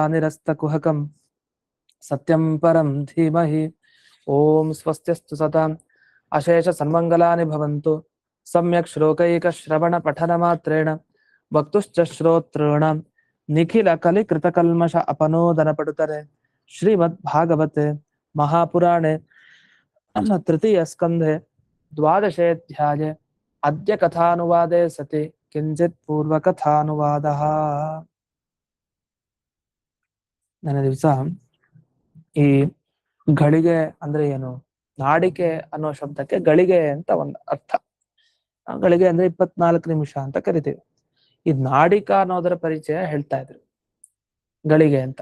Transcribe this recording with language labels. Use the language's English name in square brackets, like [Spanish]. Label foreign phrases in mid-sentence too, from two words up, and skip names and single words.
[Sanskrit] निरस्तकुहकं सत्यं परं धीमहि ॐ स्वस्त्यस्तु सताम् अशेष सन्मङ्गलानि भवन्तु सम्यक् श्लोकैकश्रवणपठनमात्रेण वक्तुश्च श्रोतॄणां निखिलकलिकृतकल्मष अपनोदनपटुतरे श्रीमद्भागवते महापुराणे तृतीयस्कन्धे द्वादशेऽध्याये अद्य कथानुवादे सति किञ्चित् पूर्वकथानुवादः. [Kannada] ನನ್ನ ದಿವಸ ಈ ಗಳಿಗೆ ಅಂದ್ರೆ ಏನು, ನಾಡಿಕೆ ಅನ್ನೋ ಶಬ್ದಕ್ಕೆ ಗಳಿಗೆ ಅಂತ ಒಂದು ಅರ್ಥ. ಗಳಿಗೆ ಅಂದ್ರೆ 24 ನಿಮಿಷ ಅಂತ ಕರಿತೀವಿ. ಈ ನಾಡಿಕ ಅನ್ನೋದರ ಪರಿಚಯ ಹೇಳ್ತಾ ಇದ್ರು, ಗಳಿಗೆ ಅಂತ.